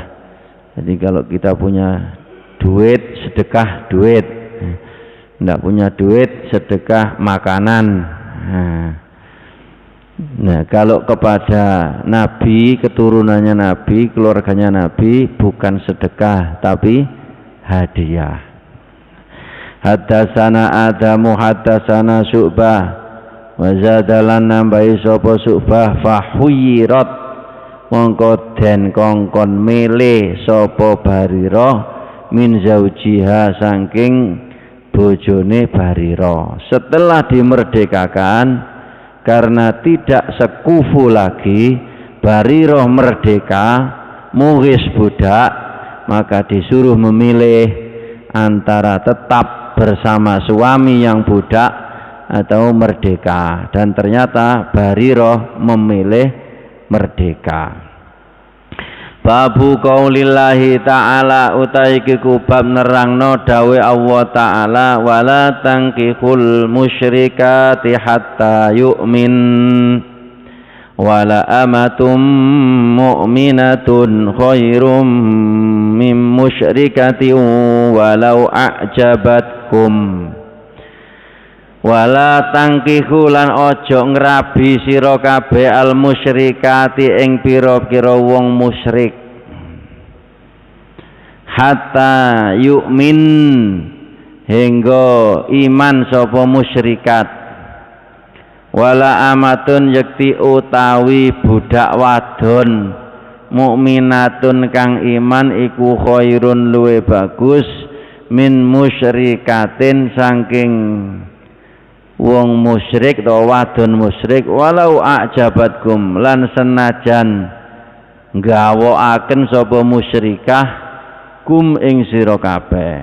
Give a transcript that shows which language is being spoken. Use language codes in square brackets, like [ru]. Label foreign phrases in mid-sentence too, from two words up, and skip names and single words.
[id] Jadi kalau kita punya duit, sedekah duit. Tidak punya duit, sedekah makanan. Nah, kalau kepada Nabi, keturunannya Nabi, keluarganya Nabi, bukan sedekah tapi hadiah. [ar] حدثنا آدم حدثنا شعبة وزاد لنا [jv] nambahi sapa Syu'bah fahuyirat mongko den kongkon milih sapa Barirah [ar] من زوجها [jv] saking bojone Barirah. [id] Setelah dimerdekakan karena tidak sekufu lagi, Barirah merdeka, Mughis budak, maka disuruh memilih antara tetap bersama suami yang budak atau merdeka, dan ternyata Barirah memilih merdeka. [ar] باب قول الله تعالى [jv] utai kiku bab nerangno dawe Allah ta'ala [ar] ولا تنكحوا المشركات حتى يؤمن ولأمة مؤمنة خير من مشركة ولو أعجبتكم. ولا تنكحوا [jv] lan ojo ngrabi sira kabeh [ar] المشركات [jv] ing pira-pira wong musyrik [ar] حتى يؤمن [jv] hingga iman sapa musyrikat. [ar] ولأمة [jv] yakti utawi budak wadon mukminatun kang iman iku khairun luwe bagus [ar] من مشركة [jv] saking wong musyrik atau wadon musyrik [ar] ولو أعجبتكم [jv] lan senajan nggawokaken sapa musyrikah kum ing sira kabeh.